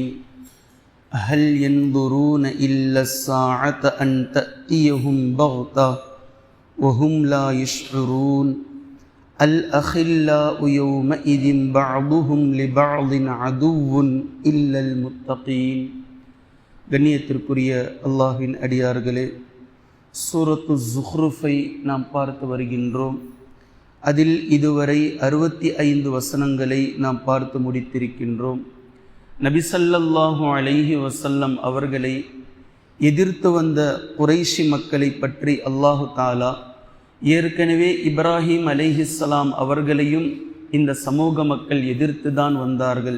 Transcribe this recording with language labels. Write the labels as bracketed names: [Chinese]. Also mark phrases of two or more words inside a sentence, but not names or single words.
[Arabic] هل ينظرون إلا الساعة أن تأتيهم بغتة وهم لا يشعرون. الأخلاء يومئذ بعضهم لبعض عدو إلا المتقين. [Tamil] கண்ணியத்திற்குரிய அல்லாஹ்வின் அடியார்களே, சூரத்து ஸுஹ்ருஃபை நாம் பார்த்து வருகின்றோம். அதில் இதுவரை 65 வசனங்களை நாம் பார்த்து முடித்திருக்கின்றோம். நபி [Arabic] صلى الله عليه وسلم [Tamil] அவர்களை எதிர்த்து வந்த குறைஷி மக்களை பற்றி [Arabic] الله تعالى [Tamil] ஏற்கனவே இப்ராஹிம் அலைஹிஸ்ஸலாம் அவர்களையும் இந்த சமூக மக்கள் எதிர்த்து தான் வந்தார்கள்.